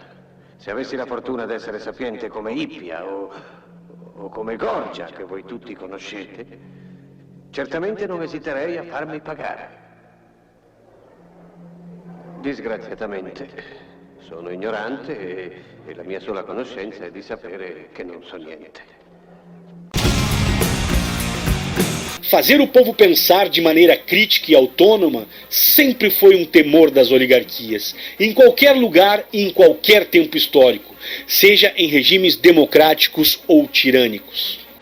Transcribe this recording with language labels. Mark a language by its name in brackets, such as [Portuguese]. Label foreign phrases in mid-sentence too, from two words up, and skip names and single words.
[Italian] Se avessi la fortuna di essere sapiente come Ippia o come Gorgia, che voi tutti conoscete, certamente non esiterei a farmi pagare. Disgraziatamente sono ignorante e la mia sola conoscenza è di sapere che non so niente. [Portuguese] Fazer o povo pensar de maneira crítica e autônoma sempre foi um temor das oligarquias, em qualquer lugar e em qualquer tempo histórico, seja em regimes democráticos ou tirânicos.